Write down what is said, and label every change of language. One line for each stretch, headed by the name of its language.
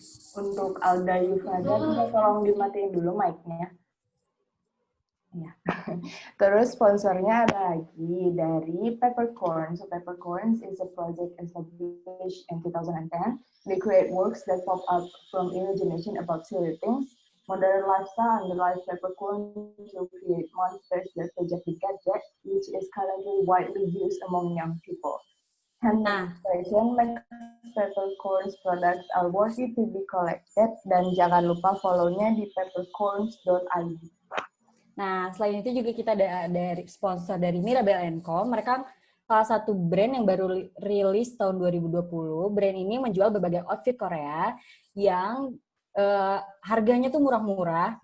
Indonesian: Untuk Alda Yufada, bisa tolong dimatiin dulu mic-nya. Ya. Terus sponsornya ada lagi dari Peppercorn.
English: So Peppercorns is a project established in 2010. They create works that pop up from imagination about silly things, modern lifestyle, and the life Peppercorn to create monsters that project the gadget, which is currently widely used among young people. And inspiration makes Peppercorns products are worthy to be collected.
Indonesian: Dan jangan lupa follow-nya di peppercorns.id. Nah, selain itu juga kita ada dari sponsor dari Mirabelle & Co. Mereka salah satu brand yang baru rilis tahun 2020. Brand ini menjual berbagai outfit Korea yang harganya tuh murah-murah.